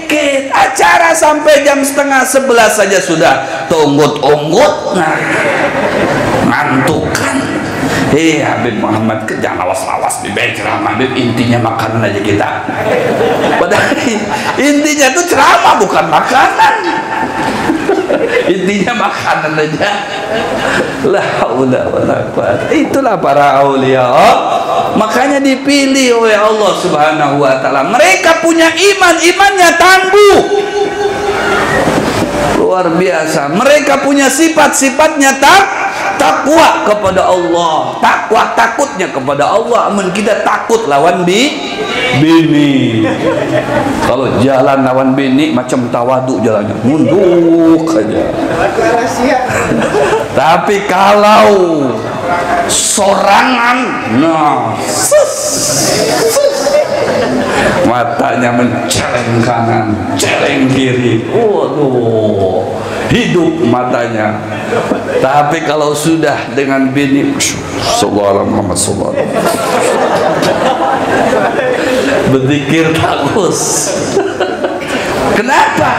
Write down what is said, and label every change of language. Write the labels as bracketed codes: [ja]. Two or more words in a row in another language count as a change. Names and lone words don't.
[bjn] Acara sampai jam 10:30 saja sudah tunggut-unggut, nah ngantukan. Habib Muhammad jangan lawas-lawas di ceramah, Habib, intinya makanan aja kita. [id] Padahal intinya itu ceramah bukan makanan. Intinya makanan aja. [ar] لا حول ولا قوة. [id] Itulah para aulia. Makanya dipilih oleh Allah [ar] سبحانه وتعالى. [id] Mereka punya iman, imannya tangguh. Luar biasa. Mereka punya sifat-sifatnya takwa kepada Allah, takwa takutnya kepada Allah. [bjn] Amun kita takut lawan bini. Kalau jalan lawan bini macam tawadu jalannya, munduk aja. Tapi kalau sorangan, nah, matanya menceleng kanan, celeng kiri. [id] Waduh, hidup matanya. Tapi kalau sudah dengan bini, [ar] صلى الله محمد صلى الله, [id] berzikir terus. Kenapa?